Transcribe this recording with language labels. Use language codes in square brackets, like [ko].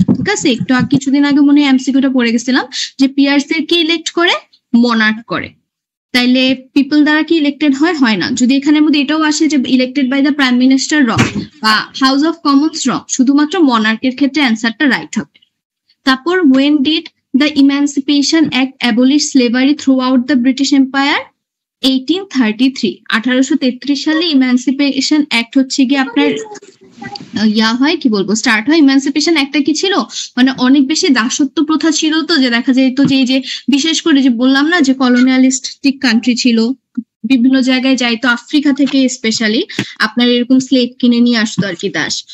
[bn] ঠিক আছে, একটু কিছুদিন আগে মনে হয় এমসিকিউটা পড়ে গেছিলাম যে পিয়ার্স কে ইলেক্ট করে? মনার্ক করে। তাইলে পিপল দ্বারা কি ইলেক্টেড হয় না। যদি এখানের মধ্যে এটাও আসে যে [en] elected by the prime minister রং [bn] বা হাউস অফ কমন্স রং, শুধুমাত্র মনার্কের ক্ষেত্রে অ্যান্সারটা রাইট হবে। তারপর, [en] when did the Emancipation Act abolish slavery throughout the British Empire? [bn] 1833। 1833 সালে ইমানসিপেশন অ্যাক্ট হচ্ছে গিয়ে আপনার হয় কি বলবো স্টার্ট হয়। ইমানসিপেশন অ্যাক্টটা কি ছিল, মানে অনেক বেশি দাসত্ব প্রথা ছিল, তো যে দেখা যায় তো যে বিশেষ করে যে বললাম না যে কলোনিয়ালিস্টিক কান্ট্রি ছিল, বিভিন্ন জায়গায় যাইতো, আফ্রিকা থেকে স্পেশালি আপনার এরকম স্লেভ কিনে নিয়ে আসতো আর কি দাস।